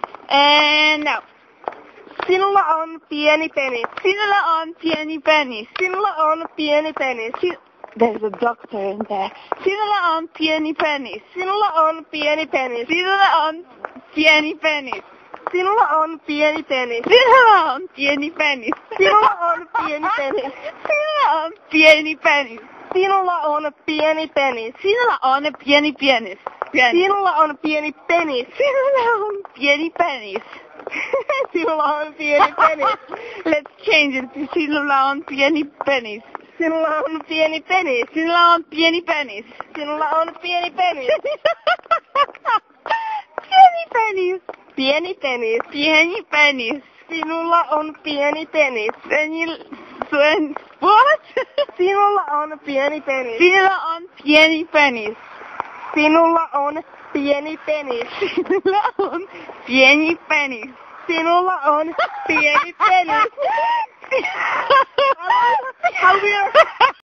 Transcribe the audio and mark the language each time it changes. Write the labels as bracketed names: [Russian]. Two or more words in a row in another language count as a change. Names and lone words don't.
[English] And now. [Finnish] Sinulla on pieni penis. Sinulla on pieni penis. Sinulla on pieni penis. [English] There's a doctor in there. [Finnish] Sinulla on pieni penis. Sinulla on pieni penis. Sinulla on pieni penis. Sinulla on pieni penis. Sinulla on pieni penis. Sinulla on pieni penis. Sinulla on pieni penis. Sinulla on pieni penis. Sinulla on pieni penis. Sinulla on pieni penis. Sinulla on pieni penis. Sinulla on pieni penis. [English] Let's change it to [Finnish] sinulla on pieni penis. Sinulla on pieni penis. Sinulla on pieni penis. Sinulla on pieni penis. Pieni penis. Pieni penis. Pieni penis. Sinulla on pieni penis. [English] What? [Finnish] Sinulla on pieni penis. Sinulla on pieni penis. Sinulla on pieni penis. Sinulla on pieni penis. Sinulla on pieni penis. [English] How weird.